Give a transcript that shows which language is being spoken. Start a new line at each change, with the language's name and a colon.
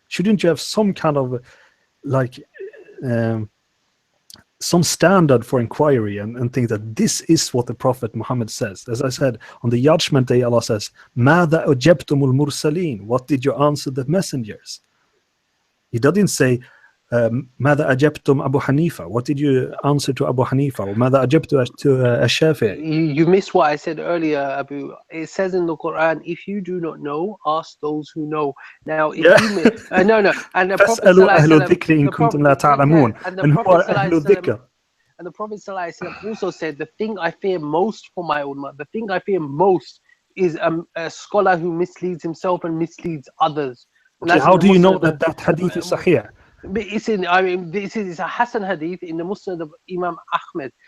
English: Shouldn't you have some kind of some standard for inquiry and think that this is what the Prophet Muhammad says? As I said, on the judgment day, Allah says,
Arabic: مَاذَا أَجَبْتُمُ الْمُرْسَلِينَ?
English: What did you answer the messengers? He doesn't say,
Arabic: ماذا أجبتم
English: أبو حنيفة? What did you answer to Abu Hanifa? Or
Arabic: ماذا أجبت
English: to الشافعي? You missed what I said earlier, Abu. It says in the Quran, if you do not know, ask those who know. Now, if you no, and the Prophet
Arabic: أهل الذكر إن كنتم لا تعلمون.
English: And who are
Arabic: أهل الذكر?
English: And the Prophet also said, the thing I fear most for my ummah, the thing I fear most is a scholar who misleads himself and misleads others. Okay, how do you know that hadith is sahih? This is a Hasan hadith in the Musnad of Imam Ahmed.